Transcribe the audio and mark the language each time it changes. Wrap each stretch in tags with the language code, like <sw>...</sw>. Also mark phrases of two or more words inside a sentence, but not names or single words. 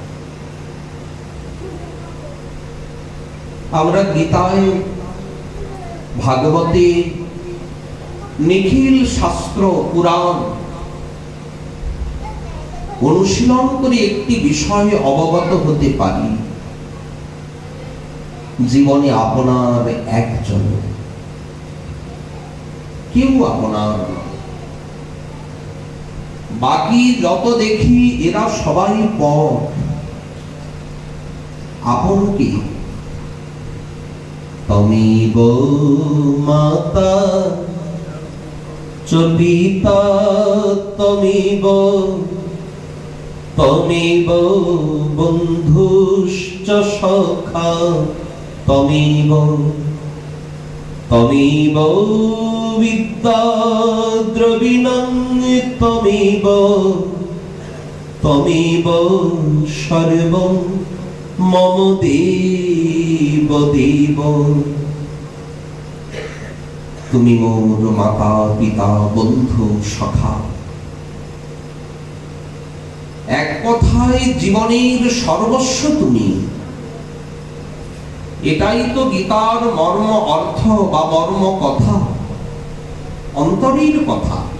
<bn>আমরা গীতায়, ভাগবতে, নিখিল শাস্ত্র পুরাণ অনুশীলন করে একটি বিষয়ে অবগত হতে পারি, জীবনে আপনার একজন, কেউ আপনার, বাকি যত দেখি এরা সবাই পর। আপন কি?</bn> <sa>তমেব মাতা চ পিতা তমেব, তমেব বন্ধুশ্চ সখা তমেব, তমেব বিদ্যা দ্রবিণং তমেব, তমেব সর্বং মম দেব দেব।</sa> <bn>তুমি মোর মাতা পিতা বন্ধু সখা, এক কথায় জীবনের সর্বস্ব তুমি। এটাই তো গীতার মর্ম অর্থ বা মর্ম কথা, অন্তরের কথা।</bn>